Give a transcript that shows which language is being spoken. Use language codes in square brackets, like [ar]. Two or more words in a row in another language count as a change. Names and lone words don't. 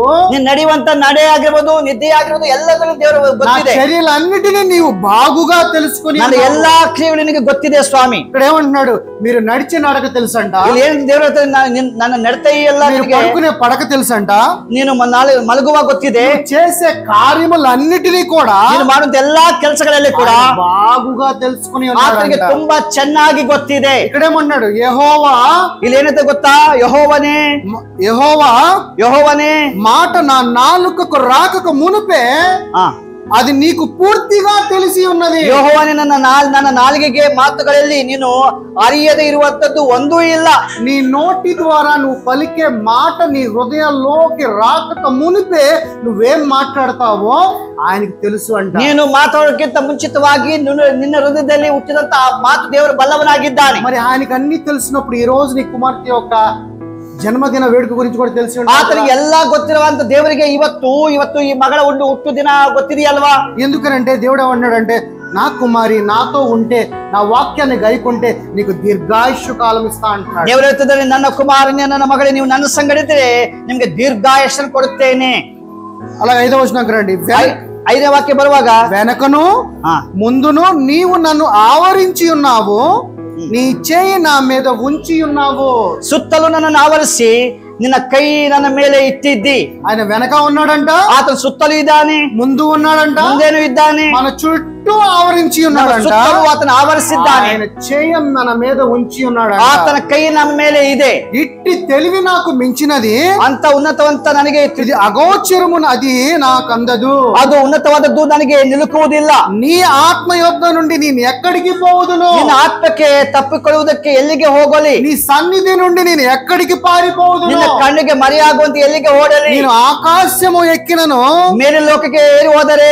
[kn] ನೀನು ನಡೆಯುವಂತ ನಡೆ ಆಗಿರ್ಬೋದು, ನಿದ್ದೆ ಆಗಿರ್ಬೋದು, ಎಲ್ಲದನ್ನು ದೇವರು ಗೊತ್ತಿದೆ. [te] చర్యలన్నిటినీ నీవు బాగుగా తెలుసుకుని [kn] ನನ್ನ ಎಲ್ಲಾ ಕ್ರಿಯೆಗಳು ನಿನಗೆ ಗೊತ್ತಿದೆ ಸ್ವಾಮಿ. [te] ఇక్కడ ఏమంటున్నాడు? మీరు నడిచే నడక తెలుసంట, [kn] ದೇವರ ನನ್ನ ನಡತೆ ಎಲ್ಲ [te] పడుకునే పడక తెలుసంట, [kn] ನೀನು ಮಲಗುವಾಗ ಗೊತ್ತಿದೆ. [te] చేసే కార్యములన్నిటినీ కూడా [kn] ನೀನು ಮಾಡುವಂತ ಎಲ್ಲಾ ಕೆಲಸಗಳಲ್ಲಿ ಕೂಡ [te] బాగుగా తెలుసుకుని [kn] ಆತನಿಗೆ ತುಂಬಾ ಚೆನ್ನಾಗಿ ಗೊತ್ತಿದೆ. [te] ఇక్కడేమన్నాడు? యెహోవా, [kn] ಇಲ್ಲಿ ಏನಂತ ಗೊತ್ತಾ? [te] యెహోవానే మాట నా నాలుకకు రాకక మునుపే అది నీకు పూర్తిగా తెలిసి ఉన్నది. [kn] ಯೆಹೋವನೇ ನನ್ನ ನಾಲಿಗೆಗೆ ಮಾತುಗಳಲ್ಲಿ ನೀನು ಅರಿಯದೆ ಇರುವಂತದ್ದು ಒಂದೂ ಇಲ್ಲ. [te] నీ నోటి ద్వారా నువ్వు పలికే మాట నీ హృదయంలోకి రాకక మునిపే నువ్వేం మాట్లాడతావో ఆయనకి తెలుసు అంట. [kn] ನೀನು ಮಾತಾಡೋಕ್ಕಿಂತ ಮುಂಚಿತವಾಗಿ ನಿನ್ನ ಹೃದಯದಲ್ಲಿ ಹುಟ್ಟಿದಂತ ಆ ಮಾತು ದೇವರು ಬಲ್ಲವನಾಗಿದ್ದಾನೆ. [te] మరి ఆయనకి అన్ని తెలిసినప్పుడు ఈ రోజు నీ కుమార్తె యొక్క జన్మదిన వేడుక గురించి కూడా తెలిసి [kn] ಆತನಿಗೆ ಎಲ್ಲಾ ಗೊತ್ತಿರುವಂತ ದೇವರಿಗೆ ಇವತ್ತು ಈ ಮಗಳ ಹುಟ್ಟು ದಿನ ಗೊತ್ತಿದೆಯಲ್ವಾ? [te] ఎందుకనంటే దేవుడు ఏమన్నాడంటే, నా కుమారి నాతో ఉంటే, నా వాక్యాన్ని గైకుంటే నీకు దీర్ఘాయుష్య కాలం ఇస్తా అంటున్నాడు. [kn] ದೇವರು ಹೇಳ್ತಿದ್ದಾನೆ, ನನ್ನ ಕುಮಾರನೇ, ನನ್ನ ಮಗಳೇ, ನೀವು ನನ್ನ ಸಂಗಡಿದ್ರೆ ನಿಮ್ಗೆ ದೀರ್ಘಾಯುಷ್ಯನ್ನು ಕೊಡುತ್ತೇನೆ. [te] అలాగే 5వ వచనంకి రండి. [kn] 5ನೇ ವಾಕ್ಯ ಬರುವಾಗ, [te] వెనకను ముందును నీవు నన్ను ఆవరించి ఉన్నావు, నీ చేయి నా మీద ఉంచి ఉన్నావు. [kn] ಸುತ್ತಲು ನನ್ನ ಆವರಿಸಿ ನಿನ್ನ ಕೈ ನನ್ನ ಮೇಲೆ ಇಟ್ಟಿದ್ದಿ. [te] ఆయన వెనక ఉన్నాడంట, [kn] ಆತನ ಸುತ್ತಲೂ ಇದ್ದಾನೆ, [te] ముందు ఉన్నాడంట, [kn] ಮುಂದೇನು ಇದ್ದಾನೆ, [te] మన చుట్టూ ఆవరించి ఉన్నాడంట. [kn] ಸುತ್ತಲೂ ಆತನ ಆವರಿಸಿದ್ದಾನೆ. [te] ఆయన చేయం మన మీద ఉంచి ఉన్నాడంట. [kn] ಆತನ ಕೈ ನಮ್ಮ ಮೇಲೆ ಇದೆ. [te] ఇట్టి తెలివి నాకు మించినది, [kn] ಅಂತ ಉನ್ನತವಂತ ನನಗೆ [te] ఇది అగోచరము, అది నాకు అందదు. [kn] ಅದು ಉನ್ನತವಾದದ್ದು ನನಗೆ ನಿಲುಕುವುದಿಲ್ಲ. [te] నీ ఆత్మ యొద్ద నుండి నేను ఎక్కడికి పోవుదును? [kn] ನಿನ್ನ ಆತ್ಮಕ್ಕೆ ತಪ್ಪಿಕೊಳ್ಳುವುದಕ್ಕೆ ಎಲ್ಲಿಗೆ ಹೋಗಲಿ? [te] నీ సన్నిధి నుండి నేను ఎక్కడికి పారిపోవుదును? [kn] ನಿನ್ನ ಕಣ್ಣಿಗೆ ಮರೆಯಾಗುವಂತೆ ಎಲ್ಲಿಗೆ ಓಡಲಿ? [te] నేను ఆకాశము ఎక్కినను, [kn] ಮೇಲೆ ಲೋಕಕ್ಕೆ ಏರಿ ಹೋದರೆ